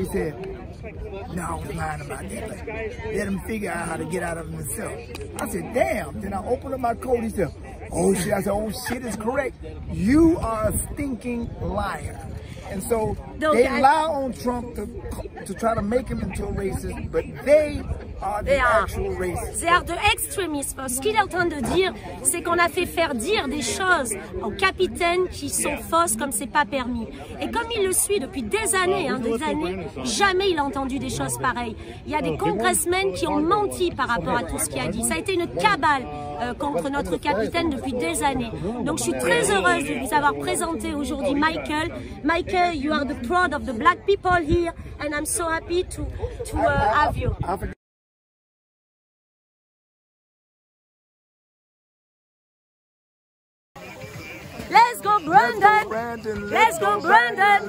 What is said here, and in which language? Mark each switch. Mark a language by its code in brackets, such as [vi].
[en] He said, "No, I was lying about that. Let him figure out how to get out of himself." I said, "Damn." Then I opened up my coat. He said, "Oh shit." I said, "Oh shit is correct. You are a stinking liar." And so they lie on Trump to try to make him into a racist, but they are the actual racists. They are the extremists. [fr] Ce qu'il est en train de dire, c'est qu'on a fait faire dire des choses au capitaine qui sont fausses comme c'est pas permis. Et comme il le suit depuis des années, jamais il a entendu des choses pareilles. Il y a des congressmen qui ont menti par rapport à tout ce qu'il a dit. Ça a été une cabale contre notre capitaine depuis des années. Donc je suis très heureuse de vous avoir présenté aujourd'hui Michael. [en] Michael, you are the pride of the black people here, and I'm so happy to have you. Let's go, Brandon! Let's go, Brandon!